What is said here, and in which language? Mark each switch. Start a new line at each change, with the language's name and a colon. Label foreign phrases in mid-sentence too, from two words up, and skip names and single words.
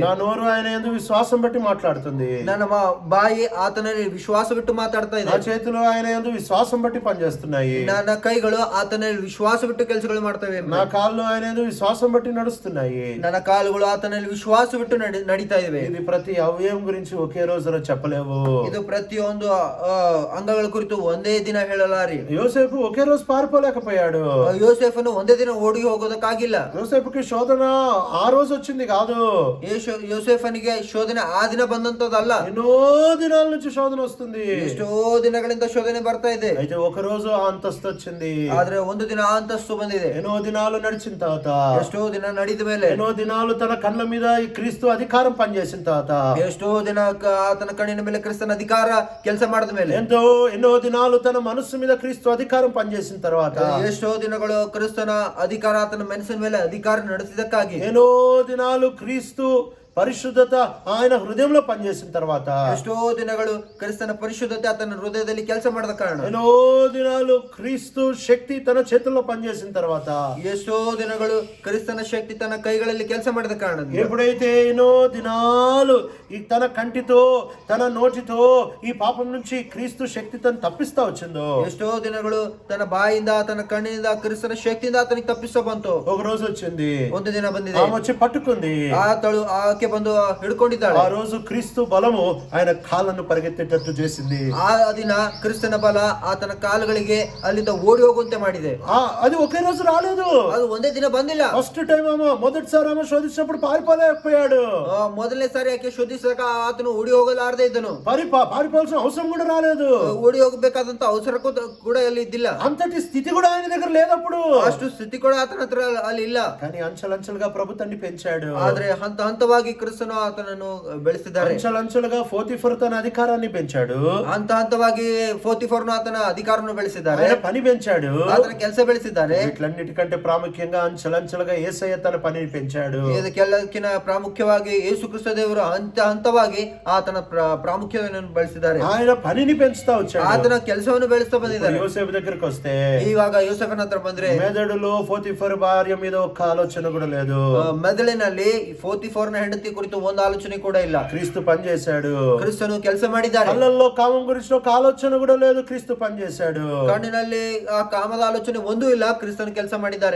Telugu: నా నోరు ఆయన యందు విశ్వాసం బట్టి మాట్లాడుతుంది.
Kannada: ನನ್ನ ಬಾಯಿ ಆತನಲ್ಲಿ ವಿಶ್ವಾಸ ಬಿಟ್ಟು ಮಾತಾಡ್ತಾ ಇದೆ.
Telugu: నా చేతులు ఆయన యందు విశ్వాసం బట్టి పనిచేస్తున్నాయి.
Kannada: ನನ್ನ ಕೈಗಳು ಆತನಲ್ಲಿ ವಿಶ್ವಾಸ ಬಿಟ್ಟು ಕೆಲಸಗಳು ಮಾಡ್ತವೆ.
Telugu: నా కాళ్ళు ఆయన యందు విశ్వాసం బట్టి నడుస్తున్నాయి.
Kannada: ನನ್ನ ಕಾಲುಗಳು ಆತನಲ್ಲಿ ವಿಶ್ವಾಸ ಬಿಟ್ಟು ನಡೀತಾ ಇವೆ.
Telugu: ఇది ప్రతి అవయవం గురించి ఒకే రోజులో చెప్పలేవు.
Kannada: ಇದು ಪ್ರತಿಯೊಂದು ಅಂಗಗಳ ಕುರಿತು ಒಂದೇ ದಿನ ಹೇಳಲಾರಿ.
Telugu: యోసేపు ఒకే రోజు పారిపోలేకపోయాడు.
Kannada: ಯೋಸೇಫನು ಒಂದೇ ದಿನ ಓಡಿ ಹೋಗೋದಕ್ಕಾಗಿಲ್ಲ.
Telugu: యోసేపుకి శోధన ఆ రోజు వచ్చింది కాదు.
Kannada: ಯೋಸೇಫನಿಗೆ ಶೋಧನೆ ಆ ದಿನ ಬಂದಂತದಲ್ಲ,
Telugu: ఎన్నో దినాల నుంచి శోధన వస్తుంది.
Kannada: ಎಷ್ಟೋ ದಿನಗಳಿಂದ ಶೋಧನೆ ಬರ್ತಾ ಇದೆ.
Telugu: అయితే ఒక రోజు ఆ అంతస్తు వచ్చింది.
Kannada: ಆದ್ರೆ ಒಂದು ದಿನ ಆ ಅಂತಸ್ತು ಬಂದಿದೆ.
Telugu: ఎన్నో దినాలు నడిచిన తర్వాత,
Kannada: ಎಷ್ಟೋ ದಿನ ನಡೀದ ಮೇಲೆ,
Telugu: ఎన్నో దినాలు తన కళ్ళ మీద ఈ క్రీస్తు అధికారం పనిచేసిన తర్వాత,
Kannada: ಎಷ್ಟೋ ದಿನ ಆತನ ಕಣ್ಣಿನ ಮೇಲೆ ಕ್ರಿಸ್ತನ ಅಧಿಕಾರ ಕೆಲಸ ಮಾಡಿದ ಮೇಲೆ,
Telugu: ఎన్నో దినాలు తన మనస్సు మీద క్రీస్తు అధికారం పనిచేసిన తర్వాత,
Kannada: ಎಷ್ಟೋ ದಿನಗಳು ಕ್ರಿಸ್ತನ ಅಧಿಕಾರ ಆತನ ಮನಸ್ಸಿನ ಮೇಲೆ ಅಧಿಕಾರ ನಡೆಸಿದಕ್ಕಾಗಿ,
Telugu: ఎన్నో దినాలు క్రీస్తు పరిశుద్ధత ఆయన హృదయంలో పనిచేసిన తర్వాత,
Kannada: ಎಷ್ಟೋ ದಿನಗಳು ಕ್ರಿಸ್ತನ ಪರಿಶುದ್ಧತೆ ಆತನ ಹೃದಯದಲ್ಲಿ ಕೆಲಸ ಮಾಡದ ಕಾರಣ,
Telugu: ఎన్నో దినాలు క్రీస్తు శక్తి తన చేతుల్లో పనిచేసిన తర్వాత,
Kannada: ಎಷ್ಟೋ ದಿನಗಳು ಕ್ರಿಸ್ತನ ಶಕ್ತಿ ತನ್ನ ಕೈಗಳಲ್ಲಿ ಕೆಲಸ ಮಾಡಿದ ಕಾರಣ,
Telugu: ఎప్పుడైతే ఎన్నో దినాలు ఈ తన కంటితో తన నోటితో ఈ పాపం నుంచి క్రీస్తు శక్తి తను తప్పిస్తా వచ్చిందో,
Kannada: ಎಷ್ಟೋ ದಿನಗಳು ತನ್ನ ಬಾಯಿಂದ ತನ್ನ ಕಣ್ಣಿನಿಂದ ಕ್ರಿಸ್ತನ ಶಕ್ತಿಯಿಂದ ಆತನಿಗೆ ತಪ್ಪಿಸೋ ಬಂತು.
Telugu: ఒక రోజు వచ్చింది,
Kannada: ಒಂದು ದಿನ ಬಂದಿದೆ,
Telugu: ఆమె వచ్చి పట్టుకుంది,
Kannada: ಆಕೆ ಬಂದು ಹಿಡ್ಕೊಂಡಿದ್ದಾಳೆ.
Telugu: ఆ రోజు క్రీస్తు బలము ఆయన కాళ్ళను పరిగెత్తేటట్టు చేసింది.
Kannada: ಆ ದಿನ ಕ್ರಿಸ್ತನ ಬಲ ಆತನ ಕಾಲುಗಳಿಗೆ ಅಲ್ಲಿಂದ ಓಡಿ ಹೋಗುವಂತೆ ಮಾಡಿದೆ.
Telugu: అది ఒకే రోజు రాలేదు,
Kannada: ಅದು ಒಂದೇ ದಿನ ಬಂದಿಲ್ಲ.
English: first time
Telugu: మొదటిసారి ఆమె శోధించినప్పుడు పారిపోలేకపోయాడు.
Kannada: ಮೊದಲನೇ ಸಾರಿ ಆಕೆ ಶೋಧಿಸಿದಾಗ ಆತನು ಓಡಿ ಹೋಗಲಾರದೆ ಇದ್ದನು.
Telugu: పారిపోవాల్సిన అవసరం కూడా రాలేదు.
Kannada: ಓಡಿ ಹೋಗಬೇಕಾದಂತ ಅವಸರ ಕೂಡ ಅಲ್ಲಿ ಇದ್ದಿಲ್ಲ.
Telugu: అంతటి స్థితి కూడా ఆయన దగ్గర లేదప్పుడు.
Kannada: ಅಷ್ಟು ಸ್ಥಿತಿ ಕೂಡ ಆತನ ಹತ್ರ ಅಲ್ಲಿ ಇಲ್ಲ.
Telugu: కానీ అంచెలంచెలుగా ప్రభు తన్ని పెంచాడు.
Kannada: ಆದ್ರೆ ಹಂತ ಹಂತವಾಗಿ ಕ್ರಿಸ್ತನು ಆತನನ್ನು ಬೆಳೆಸಿದ್ದಾರೆ.
Telugu: అంచెలంచెలుగా పోతిఫర్ తన అధికారాన్ని పెంచాడు.
Kannada: ಹಂತ ಹಂತವಾಗಿ ಪೋತಿಫರನು ಆತನ ಅಧಿಕಾರವನ್ನು ಬೆಳೆಸಿದ್ದಾರೆ,
Telugu: ఆయన పని పెంచాడు,
Kannada: ಆತನ ಕೆಲಸ ಬೆಳೆಸಿದ್ದಾರೆ.
Telugu: వీటిలన్నిటికంటే ప్రాముఖ్యంగా అంచెలంచెలుగా యేసయ్య తన పనిని పెంచాడు.
Kannada: ಇದಕ್ಕೆಲ್ಲಕ್ಕಿಂತ ಪ್ರಾಮುಖ್ಯವಾಗಿ ಯೇಸು ಕ್ರಿಸ್ತ ದೇವರು ಹಂತ ಹಂತವಾಗಿ ಆತನ ಪ್ರಾಮುಖ್ಯತೆಯನ್ನು ಬೆಳೆಸಿದ್ದಾರೆ.
Telugu: ఆయన పనిని పెంచుతా వచ్చాడు.
Kannada: ಆತನ ಕೆಲಸವನ್ನು ಬೆಳೆಸ್ತಾ ಬಂದಿದ್ದಾರೆ.
Telugu: యోసేపు దగ్గరికి వస్తే,
Kannada: ಇವಾಗ ಯೋಸೇಫನ ಹತ್ರ ಬಂದ್ರೆ,
Telugu: మెదడులో పోతిఫర్ భార్య మీద ఒక్క ఆలోచన కూడా లేదు.
Kannada: ಮೆದುಳಿನಲ್ಲಿ ಪೋತಿಫರನ ಹೆಂಡತಿ ಕುರಿತು ಒಂದು ಆಲೋಚನೆ ಕೂಡ ಇಲ್ಲ.
Telugu: క్రీస్తు పని చేశాడు.
Kannada: ಕ್ರಿಸ್ತನು ಕೆಲಸ ಮಾಡಿದ್ದಾರೆ.
Telugu: కళ్ళల్లో కామం గురించి ఒక ఆలోచన కూడా లేదు. క్రీస్తు పని చేశాడు.
Kannada: ಕಣ್ಣಿನಲ್ಲಿ ಆ ಕಾಮದ ಆಲೋಚನೆ ಒಂದೂ ಇಲ್ಲ. ಕ್ರಿಸ್ತನು ಕೆಲಸ ಮಾಡಿದ್ದಾರೆ.